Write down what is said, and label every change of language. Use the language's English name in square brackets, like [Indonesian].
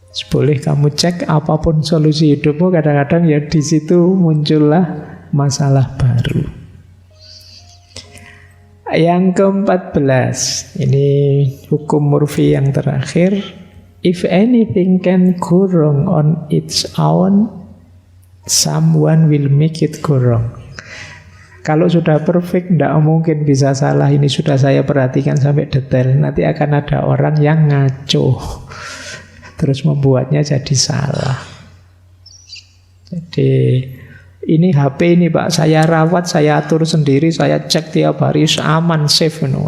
[Indonesian] Boleh kamu cek apapun solusi hidupmu, kadang-kadang ya di situ muncullah masalah baru. Yang ke-14, ini hukum Murphy yang terakhir. [English] If anything can go wrong on its own, someone will make it go wrong. [Indonesian] Kalau sudah perfect, tidak mungkin bisa salah. Ini sudah saya perhatikan sampai detail. Nanti akan ada orang yang ngaco, terus membuatnya jadi salah. Jadi ini HP ini Pak, saya rawat, saya atur sendiri, saya cek tiap hari, aman, safe.